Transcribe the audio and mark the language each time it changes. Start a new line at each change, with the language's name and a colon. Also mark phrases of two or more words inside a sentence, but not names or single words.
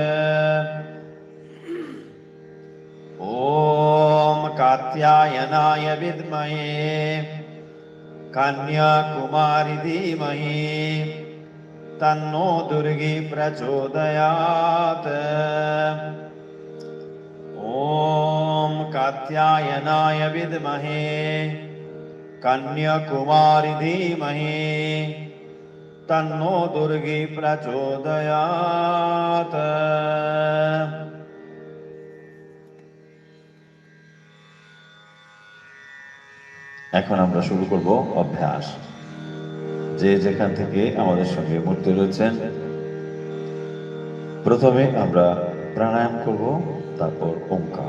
Sanskrit: ॐ कात्यायनाय विद्महे कन्याकुमारी धीमहि तन्नो दुर्गी प्रचोदयात्। ॐ कात्यायनाय विद्महे कन्याकुमारी धीमहि तन्नो दुर्गी प्रचोदयात्।
Bangla: এখন আমরা শুরু করব অভ্যাস। যে যেখান থেকে আমাদের সঙ্গে মুক্ত রয়েছেন, প্রথমে আমরা প্রাণায়াম করব, তারপর ওঙ্কার।